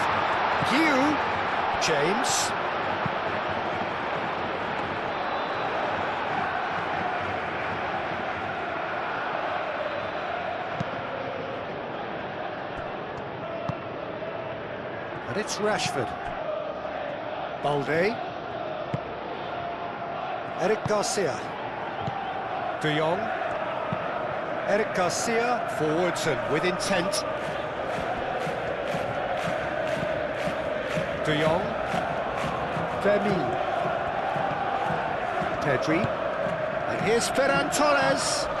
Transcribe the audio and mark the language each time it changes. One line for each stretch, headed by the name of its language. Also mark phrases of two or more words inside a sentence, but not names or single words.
English: Hugh. James. And it's Rashford. Balde. Eric Garcia. De Jong. Eric Garcia, forwards and with intent. De Jong. Vermi. Pedri. And here's Ferran Torres.